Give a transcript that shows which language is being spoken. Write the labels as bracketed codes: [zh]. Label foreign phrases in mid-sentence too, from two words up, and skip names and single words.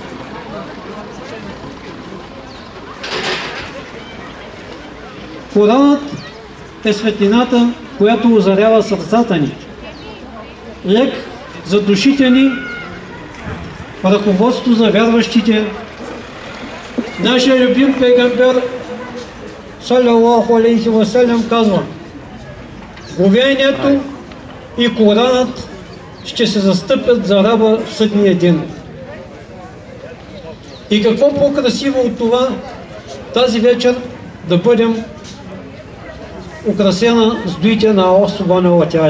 [bg] Коранът е светлината, която озарява сърцата ни. Лек за душите ни, ръководство за вярващите. Нашия любим пейгамбер [ar] صلى الله عليه وسلم [bg] казва: „Говеенето и Коранът ще се застъпят за раба в съдния ден“. И какво по-красиво от това тази вечер да бъдем украсена с дуите на Аллах [ar] سبحانه وتعالى.